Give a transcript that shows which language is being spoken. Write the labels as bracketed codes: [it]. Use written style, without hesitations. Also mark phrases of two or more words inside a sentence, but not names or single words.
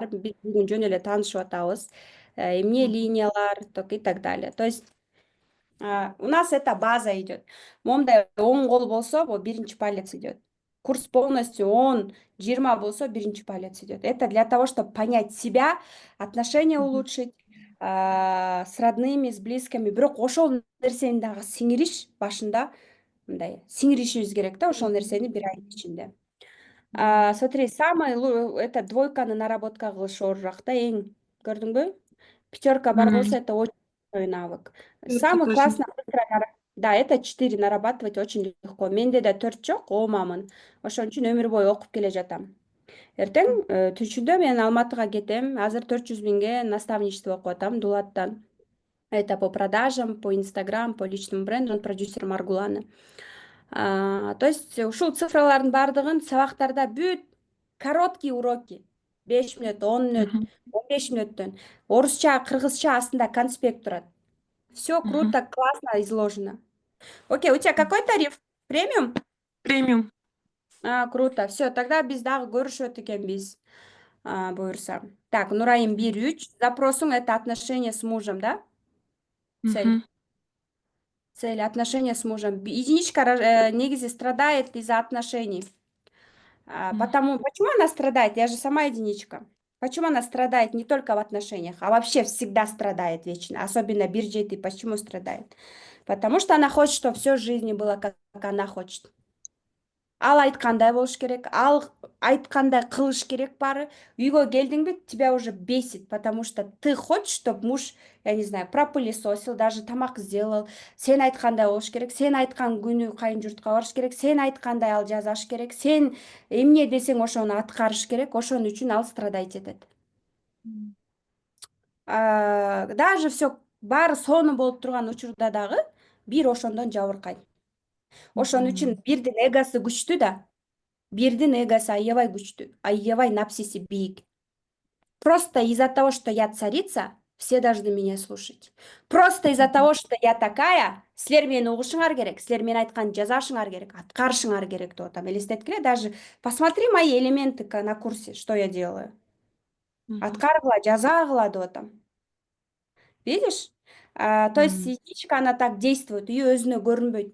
[ky] Биз бүгүн жөн эле таанышып атабыз. Эмне линиялар [ru] и так далее. То есть у нас эта база идет. [ky] Момундай 10 кол болсо, бул биринчи [ru] палец идет. Курс полностью 10, 20 [ky] болсо, биринчи [ru] палец идет. Это для того, чтобы понять себя, отношения улучшить с родными, с близкими. [ky] Бирок ошол нерсени дагы сиңириш башында мындай сиңиришибиз керек да, ошол нерсени бир айдын ичинде. [ru] Смотри, это двойканы наработка [ky] кылыш оорураак да, эң. Көрдүңбү? Пятерка бар болсо, [ru] это очень большой навык. Самый классно, да, это 4 нарабатывать очень легко. [ky] Менде да 4 жок, оомамын. Ошон үчүн өмүр бою окуп келе жатам. Эртең түшүндө мен Алматыга кетем. Азыр 400 миңге наставничество окуп атам Дулаттан. [ru] Это по продажам, по Инстаграм, по личному бренду, он продюсер Маргуланы. То есть [ky] ушул цифралардын баардыгын сабактарда бүт [ru] короткие уроки [ky] 5 мүнөт, 10 мүнөт, 15 мүнөттөн орусча, кыргызча астында конспект турат. [ru] Все круто, классно изложено. Окей, у тебя какой тариф? Премиум? Премиум. Круто. Все, тогда [ky] биз дагы көрүшөт экенбиз. Буюрса. Так, Нурайым 1-3. [ru] Запросуң это отношения с мужем, да? Цель. Цель отношения с мужем. Единичка негизи страдает из-за отношений. Почему она страдает? Я же сама единичка. Почему она страдает не только в отношениях, а вообще всегда страдает вечно, особенно биржеты. Почему страдает? Потому что она хочет, чтобы все в жизни было, как она хочет. [ky] Ал айткандай болуш керек, ал айткандай кылыш керек баары. Үйгө келдиңби, [ru] тебя уже бесит, потому что ты хочешь, чтобы муж, я не знаю, пропылесосил, даже тамак сделал. [ky] Сен айткандай болуш керек, сен айткан күнү кайын журтка барыш керек, сен айткандай ал жазаш керек, сен эмне десең ошону аткарыш керек, ошон үчүн ал страдать этет. [ru] Даже все [ky] баары сонун болуп турган учурда дагы бир ошондон жабыркайт. Ошон үчүн бирдин эгосы күчтүү да. Бирдин эгосы аябай күчтүү, аябай напсиси бийик. [ru] Просто из-за того, что я царица, Все должны меня слушать. Просто из-за того, что я такая, [ky] силер мени угушуңар керек, силер мен айтканды жасашыңар керек, аткарышыңар керек деп атам. Элестеткиле, [ru] даже посмотри мои элементы на курсе, что я делаю. [ky] Аткаргыла, жазагыла деп атам. [ru] Видишь? То есть единичка, она так действует, ее [ky] өзүнө көрүнбөйт.